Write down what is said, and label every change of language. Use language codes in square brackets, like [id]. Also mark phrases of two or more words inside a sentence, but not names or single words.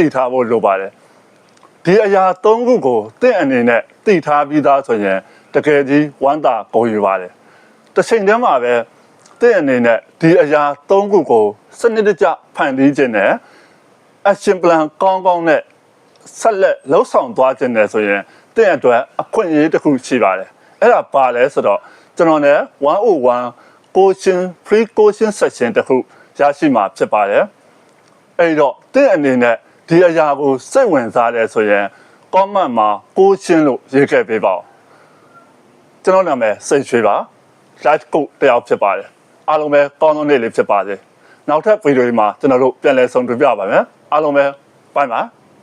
[my] ထားဖို့လိုပါတယ်ဒီအရာ၃ခုကိုတင့်အနေနဲ့သိထားပြီးသားဆိုရင်တကယ်ကြီးဝမ်းသာကိုယူပါတယ်တစ်ချိန်တည်းမှာ ပဲတင့်အနေနဲ့ဒီအရာ၃ခုကိုစနစ်တကျဖန်တီးခြင်းနဲ့ [en] action plan [my] ကောင်းနဲ့ဆက်လက်လှုပ် ဆောင်သွားခြင်းနဲ့ဆိုရင်တင့်အတွက်အခွင့်အရေးတစ်ခုရှိပါတယ်အဲ့ဒါပါလဲဆိုတော့ကျွန်တော်လည်း101 [en] coaching free coaching session [my] တစ်ခုရရှိမှာဖြစ်ပါတယ်အဲ့တော့တင့်အနေနဲ့ဒီအရာကိုစိတ်ဝင်စားတယ်ဆိုရင် comment မှာ coaching လို့ရေးခဲ့ပေးပါဦးကျွန်တော်နာမည်စိတ်ရွှေပါ [en] live coach [my] တယောက်ဖြစ်ပါတယ်အားလုံးပဲကောင်းသောနေ့လေးဖြစ်ပါစေနောက်ထပ်ဗီဒီယိုဒီမှာကျွန်တော်တို့ပြန်လည်ဆုံတွေ့ပြပါမယ်အားလုံးပဲ [en] bye bye